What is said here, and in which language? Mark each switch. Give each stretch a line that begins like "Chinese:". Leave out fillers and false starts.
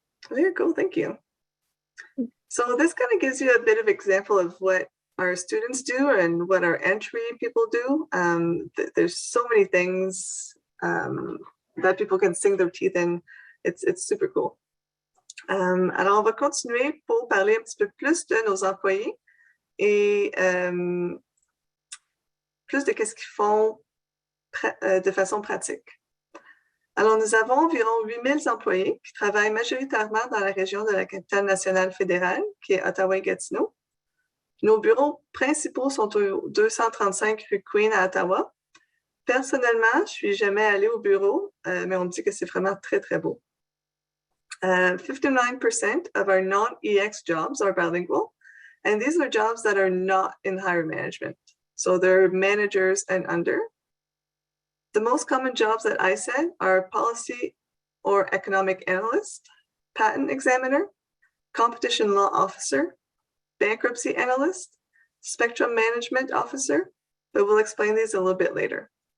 English: Very cool, thank you. So this kind of gives you a bit of example of what our students do and what our entry people do. There's so many things that people can sink their teeth in. It's super cool.
French: Alors, on va continuer pour parler un petit peu plus de nos employés et plus de qu'est-ce qu'ils font de façon pratique. Alors, nous avons environ 8000 employés qui travaillent majoritairement dans la région de la capitale nationale fédérale, qui est Ottawa et Gatineau. Nos bureaux principaux sont au 235 rue Queen à Ottawa. Personnellement, je ne suis jamais allée au bureau, mais on me dit que c'est vraiment très, très beau.
English: 59% of our non-EX jobs are bilingual, and these are jobs that are not in higher management. So they're managers and under. The most common jobs at ISED are policy or economic analyst, patent examiner, competition law officer, bankruptcy analyst, spectrum management officer, but we'll explain these a little bit later.